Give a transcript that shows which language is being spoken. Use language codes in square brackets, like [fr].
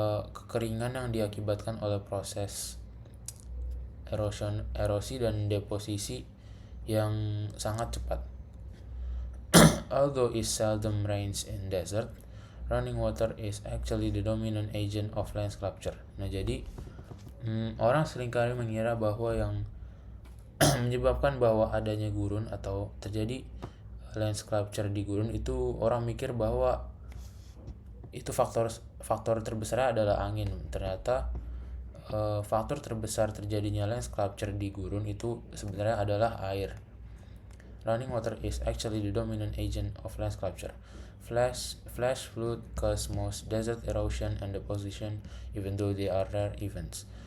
[id] kekeringan yang diakibatkan oleh proses erosi dan deposisi yang sangat cepat. [en] Although it seldom rains in desert, running water is actually the dominant agent of land sculpture. [id] Nah, jadi orang seringkali mengira bahwa yang menyebabkan bahwa adanya gurun atau terjadi land sculpture di gurun itu, orang mikir bahwa itu faktor terbesar adalah angin. Ternyata faktor terbesar terjadinya land sculpture di gurun itu sebenarnya adalah air. [en] Running water is actually the dominant agent of land sculpture. Flash flood cause most desert erosion and deposition, even though they are rare events.